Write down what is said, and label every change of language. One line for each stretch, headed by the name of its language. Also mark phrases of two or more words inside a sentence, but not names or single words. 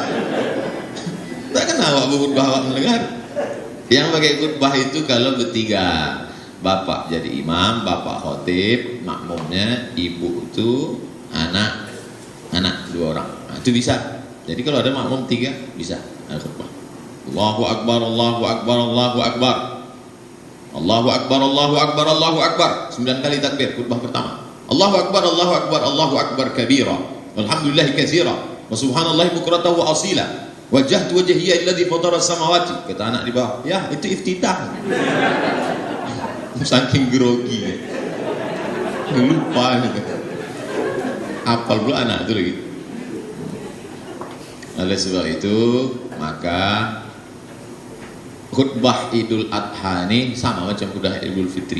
Indonesian: Tak kenal awak berkhutbah awak mendengar. Yang pakai khutbah itu kalau bertiga. Bapak jadi imam, bapak khotib, makmumnya, ibu itu anak dua orang. Nah, itu bisa. Jadi kalau ada makmum tiga bisa ada khutbah.
Arabic: الله أكبر، الله أكبر، الله أكبر. الله أكبر، الله أكبر، الله أكبر.
Indonesian: 9 kali takbir khutbah pertama.
Arabic: الله أكبر، الله أكبر، الله أكبر كبيرا. والحمد لله كثيرا. وسبحان الله بكرة وأصيلا. وجهت وجهي الذي فطر السماوات.
Indonesian: Kata anak di bawah, ya itu iftitah. Saking grogi. Lupa gitu. Apal pula anak itu lagi. Oleh sebab itu maka khutbah Idul Adha ini sama macam khutbah Idul Fitri.